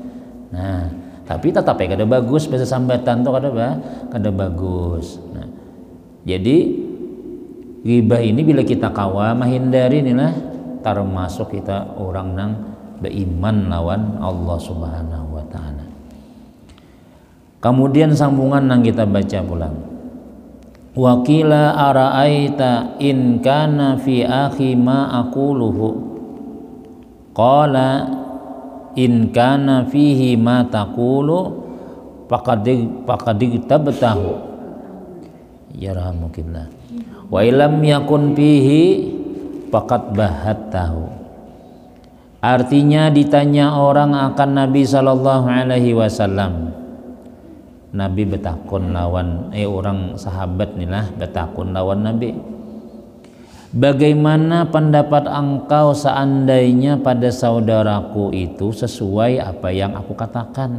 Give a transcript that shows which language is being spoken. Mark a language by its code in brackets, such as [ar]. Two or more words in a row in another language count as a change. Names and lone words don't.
[bjn] Nah, tapi tetap kada bagus bahasa sambatan tuh kada bagus. Nah, jadi ghibah ini bila kita kawa menghindari inilah termasuk kita orang nang beriman lawan Allah [ar] سبحانه وتعالى. [bjn] Kemudian sambungan nang kita baca pulang. [ar] وقيل أرأيت إن كان في أخي ما أقول قال إن كان فيه ما تقول فقد اغتبته يرحمك الله وإن لم يكن فيه فقد بهته. [id] Artinya ditanya orang akan Nabi [ar] صلى الله عليه وسلم. [bjn] Nabi betakun lawan orang sahabat nilah betakun lawan Nabi. [id] Bagaimana pendapat engkau seandainya pada saudaraku itu sesuai apa yang aku katakan?